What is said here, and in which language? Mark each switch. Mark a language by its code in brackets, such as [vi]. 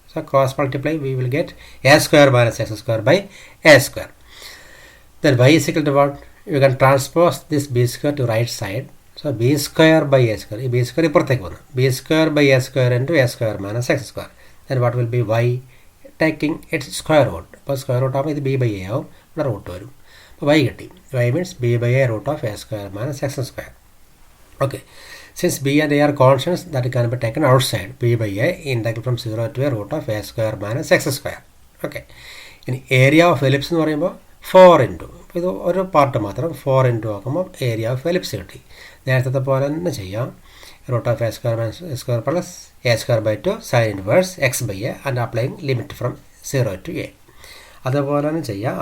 [en] So cross multiply, we will get a square minus x square by a square. Then y is equal to what? You can transpose this b square to right side. So b square by a square, b square [ml] ഇപ്പുറത്തേക്ക് വന്നു, [en] b square by a square into a square minus x square. Then what will be y taking its square root. [ml] അപ്പോൾ square root ആകുമ്പോൾ ഇത് b by a ആവും, ഇവിടെ root വരും. അപ്പോൾ y കിട്ടി. [en] y means b by a root of a square minus x square. Okay. Since b and a are constants, that can be taken outside. b by a integral from 0 to a root of a square minus x square. Okay. [ml] ഇനി area of ellipse എന്ന് പറയുമ്പോൾ 4 into, ഇത് ഒരു part മാത്രം 4 into ആക്കുമ്പോൾ area of ellipse കിട്ടി. നേരത്തെ പോലെ തന്നെ ചെയ്യാം. [en] Root of a square minus a square plus a square by 2 sine inverse x by a and applying limit from 0 to a. [ml] അതുപോലെ തന്നെ ചെയ്യാം.